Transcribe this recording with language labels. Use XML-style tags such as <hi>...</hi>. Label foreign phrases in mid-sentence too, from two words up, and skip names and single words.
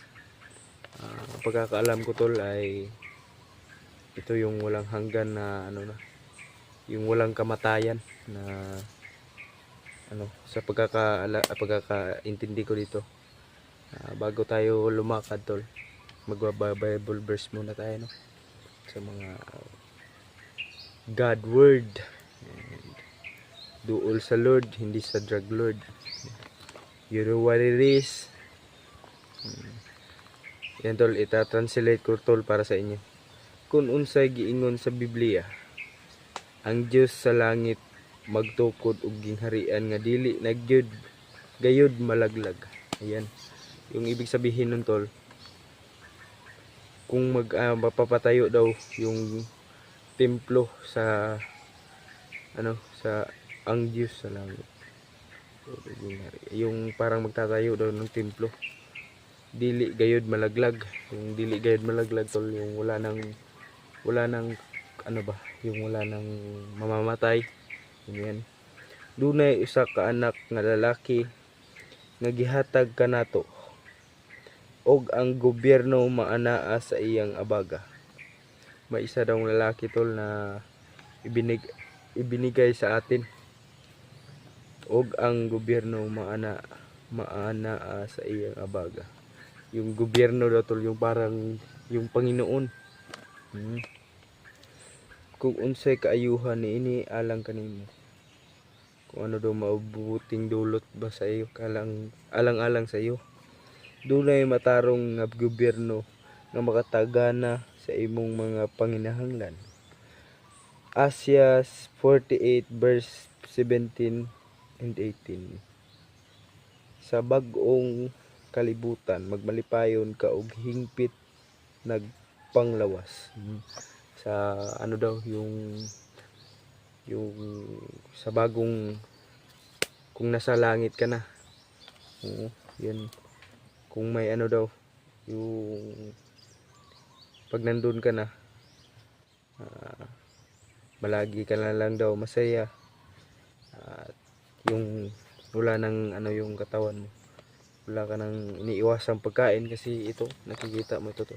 <tl>Pagkakaalam ko tol ay ito yung walang hanggan na yung walang kamatayan na sa pagkakaintindi ko dito. Bago tayo lumakad tol, magba-Bible verse muna tayo sa mga</tl> <en>God word.</en> <ceb>Duol sa Lord,</ceb> <tl>hindi sa</tl> <en>drug lord. You know what it is.</en> <tl>Yan tol, ita-translate ko tol para sa inyo.</tl> <ceb>Kung unsay giingon sa Biblia, ang Dios sa langit magtukod og gingharian nga dili nagyud gayud malaglag.</ceb> <tl>Ayan. Yung ibig sabihin nun tol, kung mapapatayo daw yung templo sa sa ang Diyos sa langit, yung parang magtatayo daw ng templo,</tl> <ceb>dili gayud malaglag.</ceb> <tl>Yung</tl> <ceb>dili gayud malaglag</ceb> <tl>tol, yung wala nang yung wala nang mamamatay. Yan.</tl> <ceb>Dunay usa ka anak nga lalaki nga gihatag kanato, og ang gobyerno maanaa sa iyang abaga.</ceb> <tl>May isa daw lalaki tol na ibinigay sa atin,</tl> <ceb>og ang gobyerno maanaa sa iyang abaga.</ceb> <tl>Yung gobyerno daw tol, yung parang yung Panginoon.</tl> <ceb>Kung unsay kaayuhan niini alang kanimo,</ceb> <tl>kung ano daw mabubuting dulot ba sa iyo, alang-alang sa iyo.</tl> <ceb>Dunay matarong nga gobyerno nga makatagana sa imong mga panginahanglan.</ceb> <en>Asya 48 verse 17 and 18.</en> <ceb>Sa bag-ong kalibutan magmalipayon ka og hingpit nagpanglawas.</ceb> <tl>Sa ano daw yung sa bagong, kung nasa langit ka na, yan, kung may ano daw, yung pag nandun ka na, malagi ka na lang daw masaya, at yung wala nang ano yung katawan mo, wala ka nang iniiwasang pagkain kasi ito nakikita mo ito to.</tl>